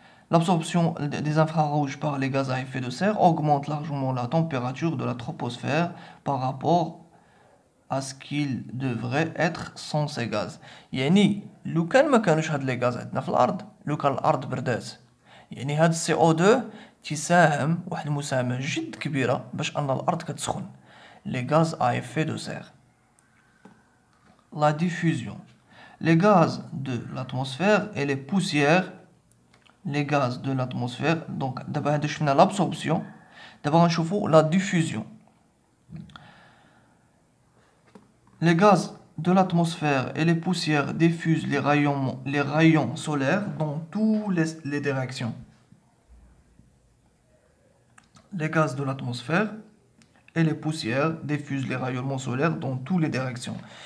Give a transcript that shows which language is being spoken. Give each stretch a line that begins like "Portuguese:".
French: L'absorption des infrarouges par les gaz à effet de serre augmente largement la température de la troposphère par rapport à ce qu'il devrait être sans ces gaz.
Arabic: يعني لو كان ما كانوش هاد لي غاز عندنا في الارض، لو كان الارض بردات، يعني هاد السي او 2 تساهم واحد المساهمه جد كبيره باش ان الارض كتسخن.
French: لي غاز ا effet de serre. La diffusion. Les gaz de l'atmosphère et les poussières. Les gaz de l'atmosphère. Donc d'abord
Arabic: هذا شفنا
French: l'absorption.
Arabic: دابا غنشوفوا la diffusion.
French: Les gaz de l'atmosphère et les poussières diffusent les rayons solaires dans toutes les directions. Les gaz de l'atmosphère et les poussières diffusent les rayonnements solaires dans toutes les directions.